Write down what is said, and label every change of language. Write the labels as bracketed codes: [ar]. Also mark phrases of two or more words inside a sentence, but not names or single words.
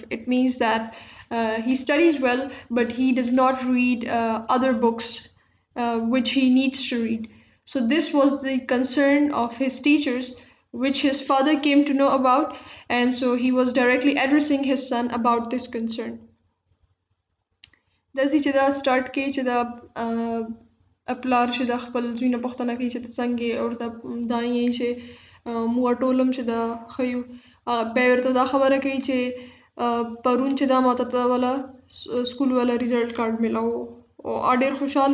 [en] It means that he studies well, but he does not read other books which he needs to read. So this was the concern of his teachers, which his father came to know about, and so he was directly addressing his son about this concern. [ps] داسې چې دا سټارټ کوي چې دا پلار چې د خپل زوی نه پوښتنه کوي چې ته څنګه یې او دا یې چې موږ ټول هم چې دا ښه یو بیا یې ورته دا خبره کوي چې پرون چې دا ماته ته والا سکول والا [en] result card [ps] میلاو او ډېر خوشحال